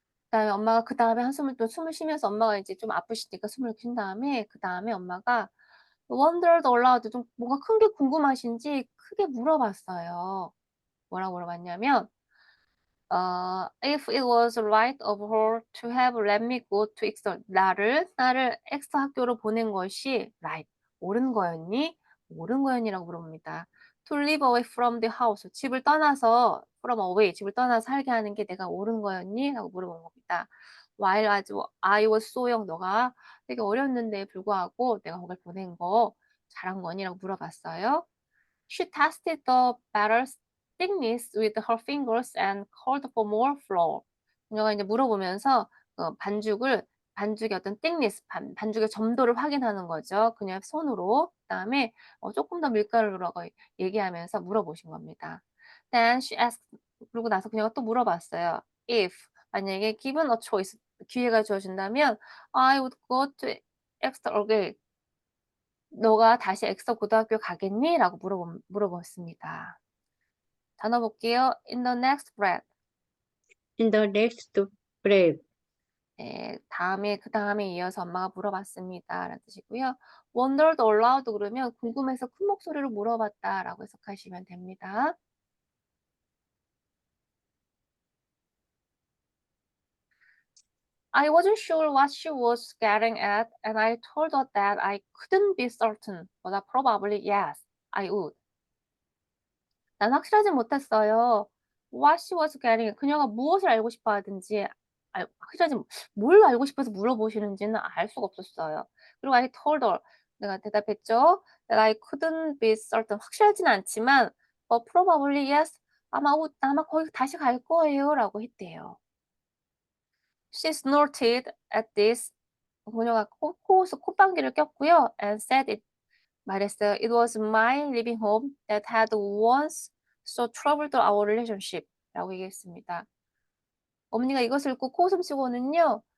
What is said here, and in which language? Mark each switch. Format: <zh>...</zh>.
<ko>그다음에 엄마가 그 다음에 한숨을 또 숨을 쉬면서 엄마가 이제 좀 아프시니까 숨을 쉰 다음에 그 다음에 엄마가</ko> <en>wondered aloud</en> <ko>좀 뭔가 큰 게 궁금하신지 크게 물어봤어요. 뭐라고 물어봤냐면</ko> <en>If it was right of her to have let me go to Exeter.</en> <ko>나를 엑스터 학교로 보낸 것이 right. 옳은 거였니? 옳은 거였니라고 물어봅니다.</ko> <en>To live away from the house.</en> <ko>집을 떠나서</ko> <en>from away.</en> <ko>집을 떠나서 살게 하는 게 내가 옳은 거였니? 라고 물어본 겁니다.</ko> <en>While I was so young.</en> <ko>너가 되게 어렸는데 불구하고 내가 거길 보낸 거 잘한 거니? 라고 물어봤어요.</ko> <en>She tested the batter's thickness with her fingers and called for more flour.</en> <ko>그녀가 이제 물어보면서 반죽의 어떤 thickness, 반죽의 점도를 확인하는 거죠. 그녀의 손으로. 그다음에 조금 더 밀가루를 넣으라고 얘기하면서 물어보신 겁니다.</ko> <en>Then she asked,</en> <ko>그러고 나서 그녀가 또 물어봤어요.</ko> <en>If</en> <ko>만약에</ko> <en>given a choice,</en> <ko>기회가 주어진다면</ko> <en>I would go to Exeter again.</en> <ko>너가 다시 엑서 고등학교 가겠니? 라고 물어봤습니다. 단어 볼게요.</ko> <en>In the next breath. In the next breath.</en> <ko>네, 그 다음에 이어서 엄마가 물어봤습니다. 라는 뜻이고요.</ko> <en>Wondered aloud</en> <ko>그러면 궁금해서 큰 목소리로 물어봤다 라고 해석하시면 됩니다.</ko> <en>I wasn't sure what she was getting at, and I told her that I couldn't be certain, but probably yes, I would.</en> <ko>난 확실하지 못했어요.</ko> <en>What she was getting,</en> <ko>그녀가 무엇을 알고 싶어 하든지 뭘 알고 싶어서 물어보시는지는 알 수가 없었어요. 그리고</ko> <en>I told her,</en> <ko>내가 대답했죠.</ko> <en>That I couldn't be certain,</en> <ko>확실하진 않지만</ko> <en>but probably yes,</en> <ko>아마 거기 다시 갈 거예요 라고 했대요.</ko> <en>She snorted at this,</en> <ko>그녀가 콧방귀를 꼈고요.</ko> <en>And said it,</en> <ko>말했어요.</ko> <en>It was my living home that had once so troubled our relationship.</en> <ko>라고 얘기했습니다. 어머니가 이것을 읽고 코웃음 치고는요.</ko>